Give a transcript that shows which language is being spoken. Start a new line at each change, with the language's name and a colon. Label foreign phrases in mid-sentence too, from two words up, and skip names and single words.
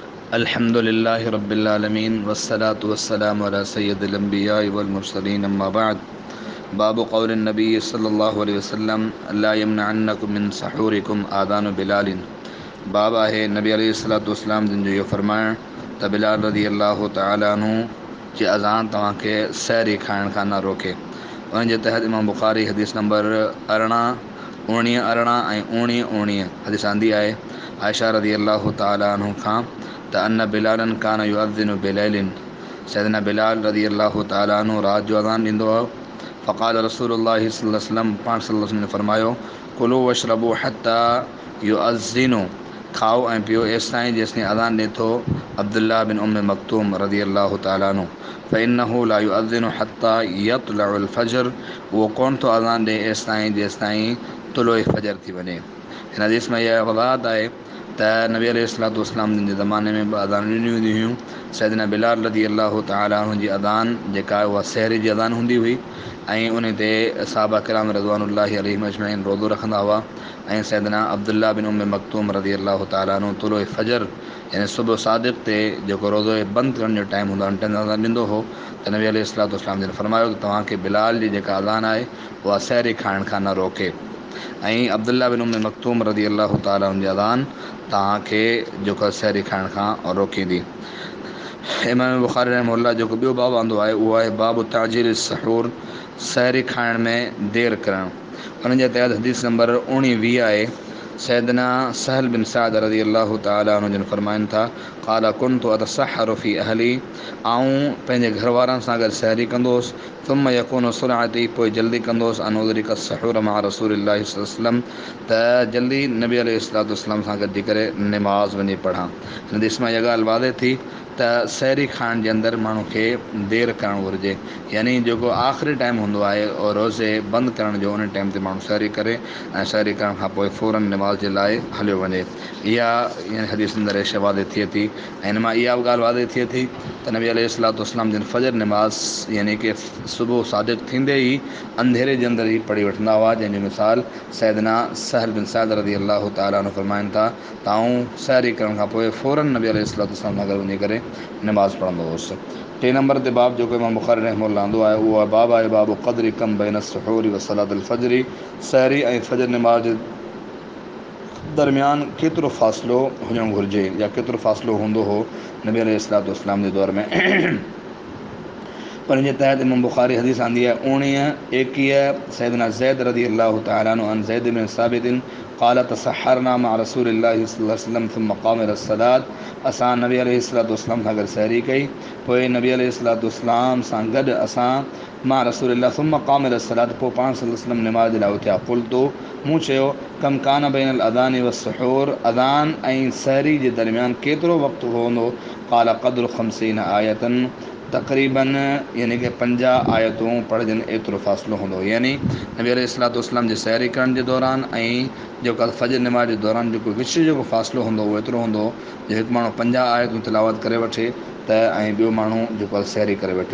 Arabic: الحمد لله رب العالمين والصلاة والسلام على سيد الأنبياء والمرسلين أما بعد. باب قول النبي صلى الله عليه وسلم لا يمنعنكم من سحوركم أذان بلال.
Sindhi: बाब आहे नबी
Arabic: عليه الصلاة والسلام
Sindhi: जिन जो इहो फरमाइण त बिलाल
Arabic: رضي الله تعالى عنه
Sindhi: जी अज़ान तव्हांखे सहरी खाइण खां न रोके। उन जे तहत इमाम बुखारी हदीस नंबर 19 ऐं 19 हदीस आंदी आहे आयशा
Arabic: رضي الله تعالى عنه
Sindhi: खां त
Arabic: أن بلالا كان يؤذن بليل.
Sindhi: सैयदना बिलाल
Arabic: رضي الله تعالى عنه
Sindhi: रात जो अज़ान ॾींदो हो।
Arabic: فقال رسول الله صلى الله عليه وسلم, पाण صلى الله عليه وسلم
Sindhi: ने फरमायो,
Arabic: كلوا واشربوا حتى يؤذن,
Sindhi: खाओ ऐं पियो एसिताईं जेसिताईं अज़ान ॾिए थो अब्दुल्लाह बिन उम्मे मक्तूम
Arabic: رضي الله تعالى عنه. فإنه لا يؤذن حتى يطلع الفجر,
Sindhi: उहो कोन थो अज़ान ॾिए एसिताईं जेसिताईं तुलुए फ़ज्र थी वञे। हिन हदीस में इहा वज़ाहत आहे त नबी
Arabic: عليه الصلاة والسلام
Sindhi: जे ज़माने में अज़ान ॾिनियूं वेंदियूं हुयूं। सैयदना बिलाल
Arabic: رضي الله تعالى عنه
Sindhi: जी अज़ान जेका आहे उहा सहरी जी अज़ान हूंदी हुई ऐं उन ते सहाबा किराम
Arabic: رضوان الله عليهم أجمعين
Sindhi: रोज़ो रखंदा हुआ। ऐं सैयदना अब्दुल्लाह बिन उम्मे मक्तूम
Arabic: رضي الله تعالى عنه
Sindhi: तुलुए फ़ज्र यानी सुबुह सादिक़ ते जेको रोज़ो बंदि करण जो टाइम हूंदो आहे उन टाइम अज़ान ॾींदो हो। त नबी
Arabic: عليه الصلاة والسلام
Sindhi: जिन फरमायो त तव्हांखे बिलाल जी जेका अज़ान आहे उहा सहरी खाइण खां न रोके। ऐं अब्दुल्लाह बिन उम्मे मक्तूम
Arabic: رضي الله تعالى عنه
Sindhi: जी अज़ान तव्हांखे जेको सहरी खाइण खां रोकींदी। इमाम बुखारी रहमहुल्लाह जेको ॿियो बाब आंदो आहे उहो आहे
Arabic: باب تعجيل السحور,
Sindhi: सहरी खाइण में देरि करणु। उन जे तहत हदीस नंबर 19 आहे सैयदना सहल बिन साद
Arabic: رضي الله تعالى عنه
Sindhi: जिन फरमाइनि था,
Arabic: قال كنت أتسحر في أهلي,
Sindhi: आऊं पंहिंजे घर वारनि सां गॾु सहरी कंदो हुउसि।
Arabic: ثم يكون سرعتي,
Sindhi: पोइ जल्दी कंदो हुउसि
Arabic: أن أدرك سحور مع رسول الله صلى الله عليه وسلم,
Sindhi: त जल्दी नबी अलैहिस्सलातु वस्सलाम सां गॾिजी करे निमाज़ वञी पढ़ां। हिन हदीस मां इहा ॻाल्हि वाज़े थी त सहरी खाइण जे अंदरि माण्हू खे देरि करणु घुरिजे, यानी जेको आख़िरी टाइम हूंदो आहे और रोज़े बंदि करण जो उन टाइम ते माण्हू सहरी करे ऐं सहरी करण खां पोइ फ़ौरन निमाज़ जे लाइ हलियो वञे। इहा हदीस अंदरि शइ वाज़े थिए थी। ऐं हिन मां इहा बि ॻाल्हि वाज़े थिए थी त नबी
Arabic: عليه الصلاة والسلام
Sindhi: जिन फ़जर निमाज़ यानी कि सुबुह सादिक़ थींदे ई अंधेरे जे अंदरि ई पढ़ी वठंदा हुआ, जंहिंजी मिसाल सैयदना सहल बिन साद
Arabic: رضي الله تعالى عنه
Sindhi: फरमाइनि था त आऊं सहरी करण खां पोइ फ़ौरन नबी
Arabic: عليه الصلاة والسلام
Sindhi: सां गॾु वञी करे निमाज़ पढ़ंदो हुउसि। 3 नंबर ते बाब जेको इमाम बुखारी रहमहुल्लाह आंदो आहे उहो बाब आहे
Arabic: باب قدر كم بين السحور وصلاة الفجر,
Sindhi: सहरी ऐं फ़जर निमाज़ दरमियान केतिरो फ़ासिलो हुजणु घुरिजे या केतिरो फ़ासिलो हूंदो हो नबी
Arabic: عليه الصلاة والسلام
Sindhi: जे दौर में। उन जे तहत इमाम बुखारी हदीस आंदी आहे 19-21 सैयदना ज़ैद
Arabic: رضي الله تعالى عنه عن زيد بن ثابت قال تسحرنا مع رسول الله صلى الله عليه وسلم ثم قام إلى صلاة,
Sindhi: असां नबी
Arabic: عليه الصلاة والسلام
Sindhi: सां गॾु सहरी कई, पोइ नबी
Arabic: عليه الصلاة والسلام
Sindhi: सां गॾु असां
Arabic: مع رسول الله ثم قام إلى صلاة,
Sindhi: पोइ पाण
Arabic: صلى الله عليه وسلم
Sindhi: निमाज़ जे लाइ उथिया। क़ुल्तु, मूं चयो,
Arabic: كم كان بين الأذان والسحور,
Sindhi: अज़ान ऐं सहरी जे दरमियान केतिरो वक़्तु हूंदो?
Arabic: قال قدر 50 آية,
Sindhi: तक़रीबन यानी कि 50 आयतूं पढ़जनि एतिरो फ़ासिलो हूंदो। यानी नबी
Arabic: عليه الصلاة والسلام
Sindhi: जे सहरी करण जे दौरान ऐं जेको फ़जर निमाज़ जे दौरान जेको विच जेको फ़ासिलो हूंदो उहो एतिरो हूंदो जो हिकु माण्हू 50 आयतूं तिलावत करे वठे त ऐं ॿियो माण्हू जेको आहे सहरी करे वठे।